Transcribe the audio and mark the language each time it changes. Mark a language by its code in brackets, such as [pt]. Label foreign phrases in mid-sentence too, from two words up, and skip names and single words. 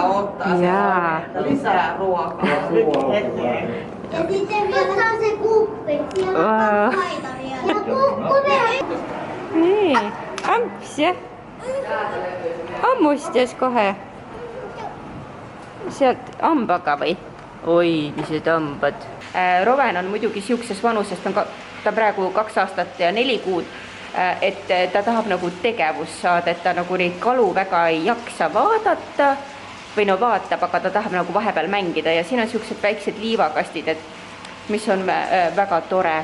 [fi] Jaa. Lisää ruokaa. Ja sitten vielä se kuppi. Siellä on kaitaria. Ja kuppi. Niin. Ampsia. [et] Ammustas kohe. Sealt ambaga või? Oi, mis ambad. Roven on muidugi siukses vanusest, on ta praegu 2 aastat ja 4 kuud. Et ta tahab nagu tegevust saada, et ta nagu neid kalu väga ei jaksa vaadata või no vaatab, aga ta tahab nagu vahepeal mängida ja siin on siuksed väiksed liivakastid, et mis on väga tore.